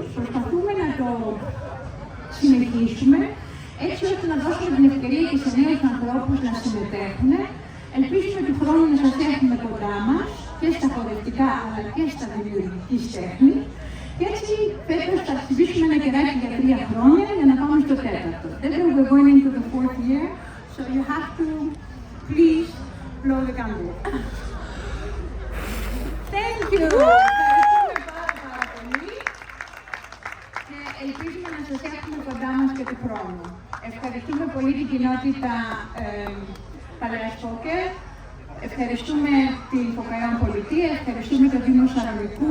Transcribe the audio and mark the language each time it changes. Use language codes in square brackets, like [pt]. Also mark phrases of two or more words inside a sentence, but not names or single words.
[el] Προσπαθούμε να το συνεχίσουμε έτσι ώστε να δώσουμε την ευκαιρία και σε νέους ανθρώπους να συμμετέχουν. Ελπίζουμε του χρόνου να σας έχουμε κοντά μας και στα χορευτικά αλλά και στα δημιουργικής τέχνης. Και έτσι φέτος θα χτυπήσουμε ένα κεράκι για 3 χρόνια για να πάμε στο 4ο. [en] Then we're going into the 4th year, so you have to please blow the candle. Thank you! [el] Ευχαριστούμε πάρα πολύ και ελπίζουμε να σας έχουμε κοντά μας και του χρόνου. Ευχαριστούμε πολύ την κοινότητα Παλαιάς Πόκερ, ευχαριστούμε την Φωκαϊόν Πολιτεία, ευχαριστούμε τον Δήμο Σαλονικού.